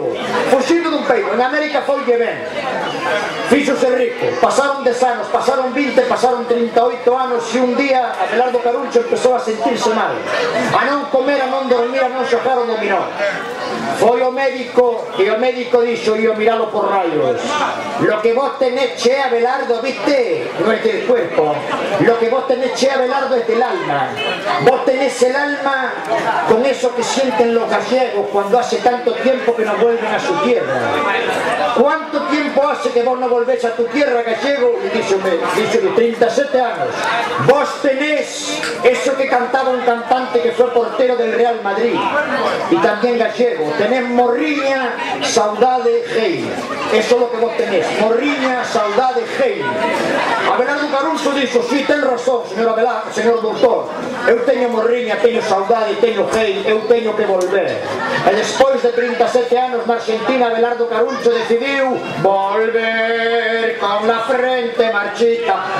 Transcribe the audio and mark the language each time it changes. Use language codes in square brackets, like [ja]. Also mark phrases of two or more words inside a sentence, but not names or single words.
[gl] En América foi que ben, fíxose rico. Pasaron 10 anos, pasaron 20, pasaron 38 anos e un día Abelardo Caruncho empezou a sentirse mal, a non comer, a non dormir, a non xogar o dominó. Foi o médico e o médico dixo, e miralo por rayos: [es] lo que vos tenés, che, Abelardo, viste, no es del cuerpo, lo que vos tenés, che, Abelardo, es del alma. Vos tenés el alma con eso que sienten los gallegos cuando hace tanto tiempo que no vuelven a su tierra. ¿Cuánto tiempo hace que vos no volvés a tu tierra, gallego? Y dice 37 años. Vos tenés eso que cantaba un cantante que fue portero del Real Madrid y también gallego. Tenés morriña, saudade, hey. Eso es lo que vos tenés, morriña, saudade, hey. [gl] Abelardo Caruncho dixo, sí, ten razón, señor doutor. Eu teño morriña, teño saudade, teño hey, eu teño que volver. E despois de 37 anos na Argentina, Abelardo Caruncho decidiu volver [es] con la frente marchita.